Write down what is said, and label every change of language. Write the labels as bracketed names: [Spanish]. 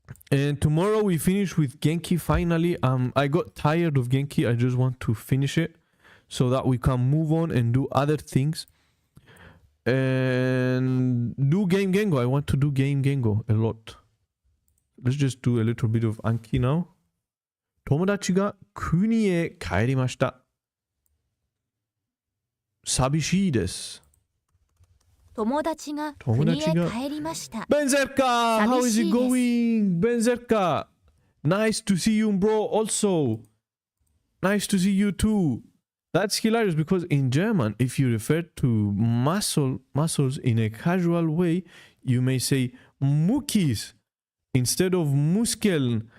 [English] And tomorrow we finish with Genki finally. I got tired of Genki. I just want to finish it so that we can move on and do other things. And do Game Gengo. I want to do Game Gengo a lot. Let's just do a little bit of Anki now. [Japanese] 友達が国へ帰りました。寂しいです。友達が国へ帰りました。 [English] Benzerka, how is it going? Benzerka, nice to see you, bro. Also, nice to see you too. That's hilarious because in German, if you refer to muscles in a casual way, you may say Muckis instead of Muskeln.